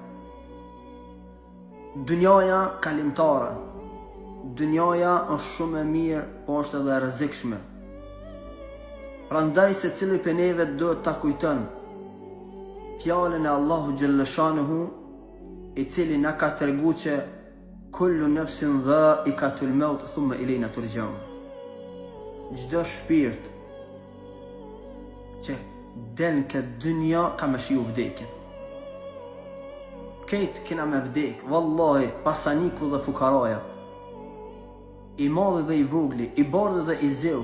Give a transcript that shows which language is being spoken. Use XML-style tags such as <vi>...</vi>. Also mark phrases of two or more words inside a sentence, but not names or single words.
<sq>Dunjaja kalimtare, dunjaja është shumë e mirë, po është edhe e rrezikshme. Prandaj secili prej neve duhet ta kujton fjalën e Allahu Gjellëshanuhu, I cili na ka tregu që</sq> <ar>كل نفس ذائقة الموت ثم إلينا ترجعون.</ar> <sq>Çdo shpirt që del në këtë dynja ka me shiju vdekjen. Këtë kena me vdek, wallahi, pasaniku dhe fukaraja, I madhi dhe I vogli, I bardhi dhe I zeu.</sq>